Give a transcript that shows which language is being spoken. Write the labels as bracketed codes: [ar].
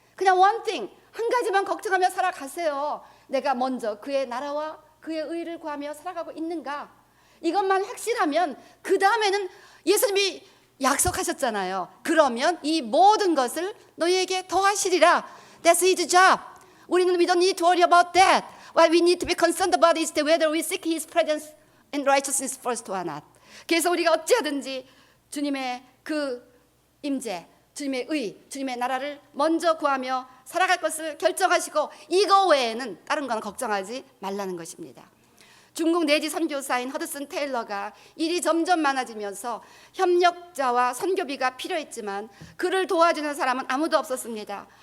[ko] 그냥 one thing, 한 가지만 걱정하며 살아가세요. 내가 먼저 그의 나라와 그의 의를 구하며 살아가고 있는가? 이것만 확실하면 그 다음에는 예수님이 약속하셨잖아요. 그러면 이 모든 것을 너희에게 더하시리라. [en] That's his job. 우리는 we don't need to worry about that. What we need to be concerned about is whether we seek his presence and righteousness first or not. [ko] 그래서 우리가 어찌하든지 주님의 그 임재, 주님의 의, 주님의 나라를 먼저 구하며 살아갈 것을 결정하시고 이거 외에는 다른 건 걱정하지 말라는 것입니다. 중국 내지 선교사인 허드슨 테일러가 일이 점점 많아지면서 협력자와 선교비가 필요했지만 그를 도와주는 사람은 아무도 없었습니다.